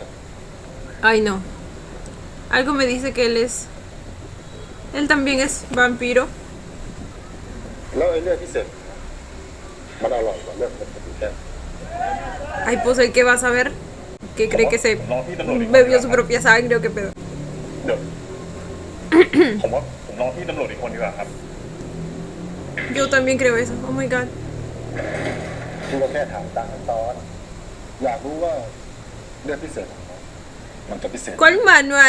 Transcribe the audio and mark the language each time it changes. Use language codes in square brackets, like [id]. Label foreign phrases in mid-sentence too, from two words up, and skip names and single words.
[es] Ay, no. Algo me dice que él es... Él también es vampiro. [th] แล้วไอ้เลือดพิเศษมันอร่อยกว่าเลือดปกติแค่ [es] Ay, pues el que va a saber que cree que se bebió su propia sangre o qué pedo. [th] เดี๋ยว ผมว่าผมรอพี่ตำรวจอีกคนดีกว่าครับ [es] Yo también creo eso. [en] Oh my god. [th] ที่เราแค่ถามตามขั้นตอนอยากรู้ว่าเลือดพิเศษของน้องมันจะพิเศษ [es] ¿Cuál manual?